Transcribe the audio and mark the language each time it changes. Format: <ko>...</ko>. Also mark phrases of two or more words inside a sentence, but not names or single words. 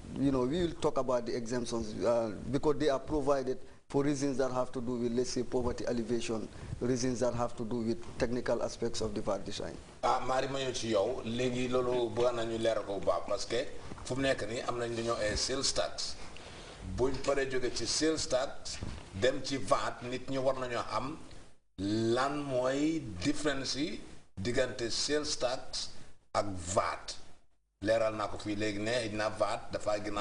<en>we will talk about the exemptions because they are provided for reasons that have to do with, let's say, poverty alleviation, reasons that have to do with technical aspects of the VAT design.</en> <wo>Mari ma ñëw ci yow léegi loolu bëgg nañu leeral ko bu baax</wo> <fr>parce que</fr> <wo>fu mu nekk nii am nañ dañoo ay</wo> <en>sales tax</en> <wo>buñ paree jóge ci</wo> <en>sales tax</en> <wo>dem ci VAT nit ñi war nañoo am lan mooy différence yi diggante</wo> <en>sales tax</en> <wo>ak VAT leeral naa ko fii léegi ne na VAT dafa gën</wo>